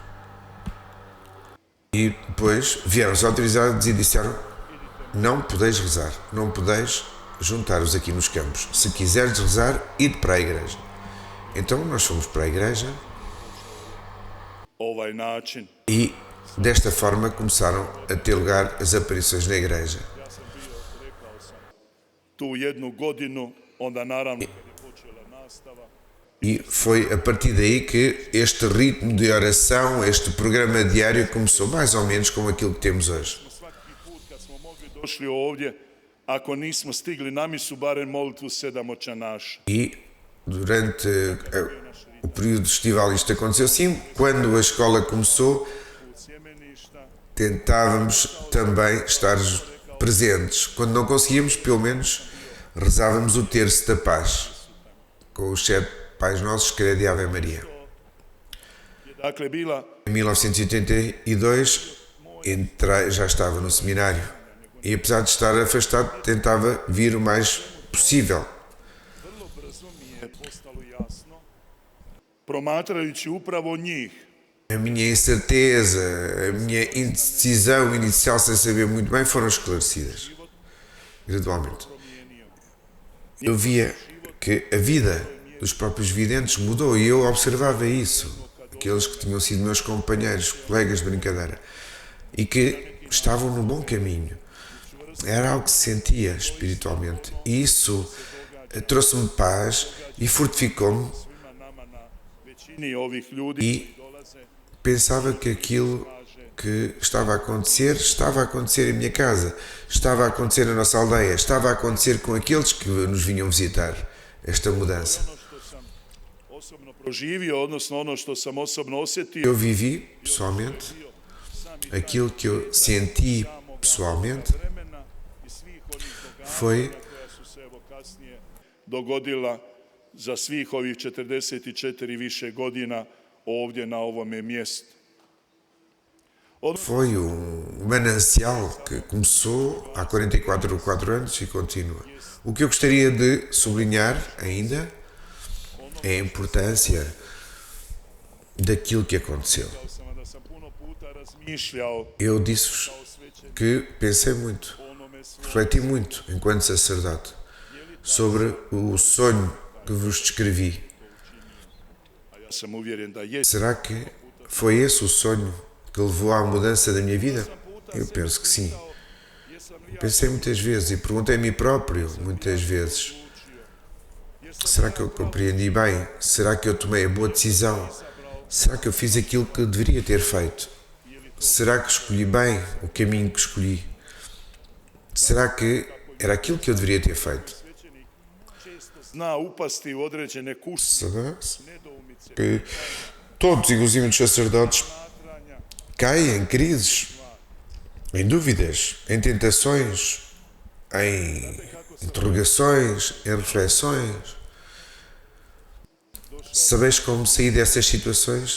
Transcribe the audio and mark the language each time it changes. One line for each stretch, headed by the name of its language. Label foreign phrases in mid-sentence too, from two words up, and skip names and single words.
Portuguese: E depois vieram as autoridades e disseram, não podeis rezar, não podeis juntar-vos aqui nos campos. Se quiseres rezar, ide para a igreja. Então nós fomos para a igreja e desta forma começaram a ter lugar as aparições na igreja.
Croatian: tu jednu godinu, onda naravno kad je počela nastava.
Portuguese: E foi a partir daí que este ritmo de oração, este programa diário começou mais ou menos como aquilo que temos hoje.
Croatian: Svaki put kad smo mogli došli ovdje, ako nismo stigli na misu, barem molitvu 7 očanaša.
Portuguese: E durante o período estival isto aconteceu assim. Quando a escola começou, tentávamos também estar presentes. Quando não conseguíamos, pelo menos rezávamos o terço da paz, com os 7 Pais Nossos, Credo e Ave Maria.
Croatian: Dakle, bila
Portuguese: Em 1982 já estava no seminário e, apesar de estar afastado, tentava vir o mais possível.
Croatian: vrlo brzo mi je postalo jasno, promatrajući upravo njih,
Portuguese: A minha incerteza, a minha indecisão inicial sem saber muito bem foram esclarecidas, gradualmente. Eu via que a vida dos próprios videntes mudou e eu observava isso. Aqueles que tinham sido meus companheiros, colegas de brincadeira, e que estavam no bom caminho. Era algo que se sentia espiritualmente. E isso trouxe-me paz e fortificou-me
Croatian: svima nama na većini ovih ljudi e koji dolaze,
Portuguese: pensava que aquilo que estava a acontecer em minha casa, estava a acontecer na nossa aldeia, estava a acontecer com aqueles que nos vinham visitar, esta mudança.
Croatian: ono što sam osobno proživio, odnosno ono što sam osobno osjetio,
Portuguese: Eu vivi, pessoalmente, aquilo que eu senti pessoalmente
Croatian: vremena i svih onih događanja
Portuguese: foi
Croatian: koja su se evo kasnije dogodila za svih ovih 44 više godina ovdje na ovome mjestu.
Portuguese: Foi manancial que começou há 44 anos e continua. O que eu gostaria de sublinhar ainda é a importância daquilo que aconteceu.
Croatian: Rekao sam vam da sam puno puta razmišljao
Portuguese: Eu disse-vos que pensei muito,
Croatian: o onome svom,
Portuguese: refleti muito, enquanto sacerdote, sobre o sonho que vos descrevi.
Croatian: a ja sam uvjeren da je.
Portuguese: Será que foi esse o sonho que levou à mudança da minha vida? Eu penso que sim. Pensei muitas vezes e perguntei a mim próprio muitas vezes: será que eu compreendi bem? Será que eu tomei a boa decisão? Será que eu fiz aquilo que deveria ter feito? Será que escolhi bem o caminho que escolhi? Será que era aquilo que eu deveria ter feito?
Croatian: Svećenik često zna upasti u određene kušnje,
Portuguese: Sabe-se
Croatian: nedoumice,
Portuguese: que todos, inclusive os sacerdotes,
Croatian: smatranja,
Portuguese: caem em crises, em dúvidas, em tentações, em interrogações, em reflexões. Sabeis como sair dessas situações?